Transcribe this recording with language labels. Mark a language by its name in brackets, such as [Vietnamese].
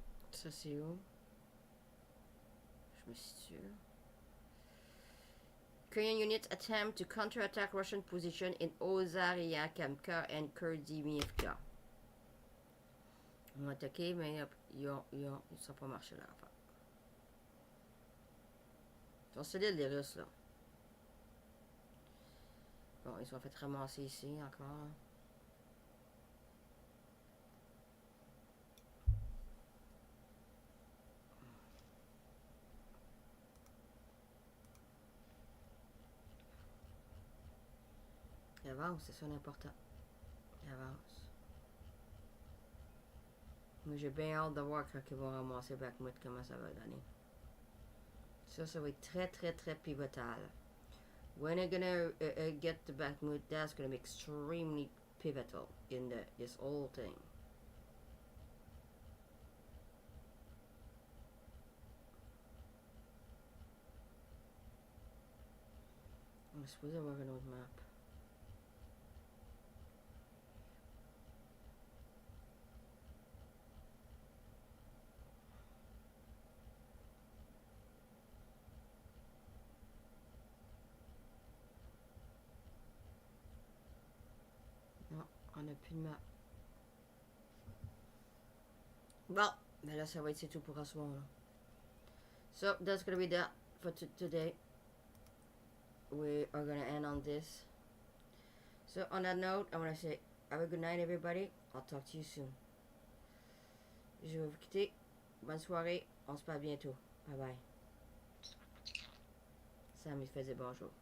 [French] Ça, c'est où? Je me situe. [English] Korean units attempt to counterattack Russian position in Ozariakamka and Kurdimivka. [French] Ils ont attaqué, mais ils ne sont pas marché là. Enfin. Ils sont solides, les Russes, là. Bon, ils sont fait ramasser ici encore. Il avance, c'est ça l'important. Il avance. Moi, j'ai bien hâte de voir quand ils vont ramasser Bakhmut, comment ça va donner. Ça va être très pivotal. [English] When they're gonna get to Bakhmut, that's gonna be extremely pivotal in this whole thing. [French] On est supposé avoir une autre map. On n'a plus de map. Bon, mais là, ça va être c'est tout pour ce soir. [English] So, that's gonna be that for today. We are gonna end on this. So, on that note, I want to say, have a good night, everybody. I'll talk to you soon. [French] Je vais vous quitter. Bonne soirée. On se parle bientôt. Bye bye. Sam, il faisait bonjour.